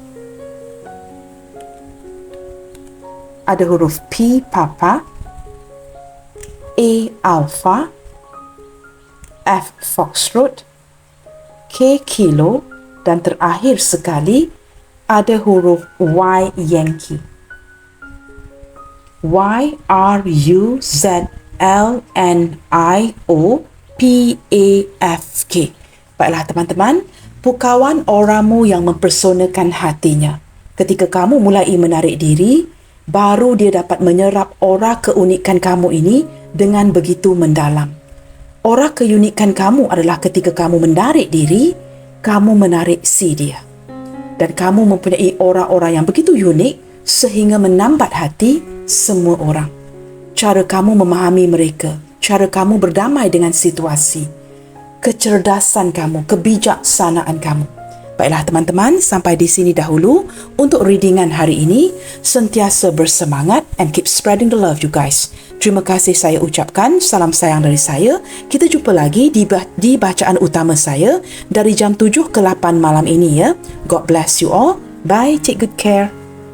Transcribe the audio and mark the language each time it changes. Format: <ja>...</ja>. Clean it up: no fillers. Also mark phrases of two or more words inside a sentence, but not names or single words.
<ms>Ada huruf P, Papa. A, Alpha. F, Foxtrot. K, Kilo. Dan terakhir sekali ada huruf Y, Yankee. Y, R, U, Z, L, N, I, O, P, A, F, K. Baiklah teman-teman, pukawan oramu yang mempersonakan hatinya. Ketika kamu mulai menarik diri, baru dia dapat menyerap aura keunikan kamu ini dengan begitu mendalam. Aura keunikan kamu adalah ketika kamu menarik diri, kamu menarik si dia. Dan kamu mempunyai aura-aura yang begitu unik sehingga menambat hati semua orang. Cara kamu memahami mereka, cara kamu berdamai dengan situasi, kecerdasan kamu, kebijaksanaan kamu. Baiklah teman-teman, sampai di sini dahulu untuk readingan hari ini. Sentiasa bersemangat</ms> <en>and keep spreading the love you guys.</en> <ms>Terima kasih saya ucapkan, salam sayang dari saya. Kita jumpa lagi di bacaan utama saya dari jam 7 ke 8 malam ini ya.</ms> <en>God bless you all. Bye, take good care.</en>